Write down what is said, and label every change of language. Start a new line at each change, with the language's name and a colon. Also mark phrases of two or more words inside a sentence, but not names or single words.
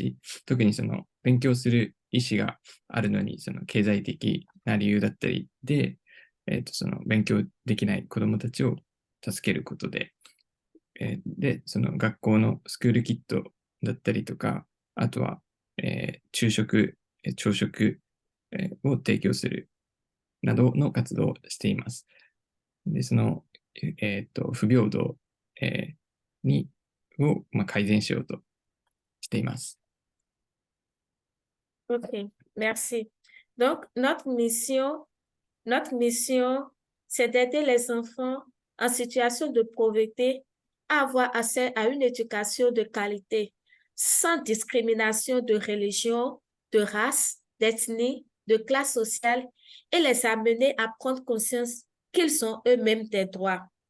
Japanese: ち、特に勉強する意思があるのに、経済的な理由だったりで、勉強できない子どもたちを助けることで、で、学校のスクールキットだったりとか、あとは、昼食、朝食、を提供するなどの活動をしています。で、不平等、を、改善しようとしています。
French: OK, merci. Donc, notre mission, c'est d'aider les enfants en situation de pauvreté à avoir accès à une éducation de qualité, sans discrimination de religion, de race, d'ethnie, de classe sociale, et les amener à prendre conscience qu'ils ont eux-mêmes des droits.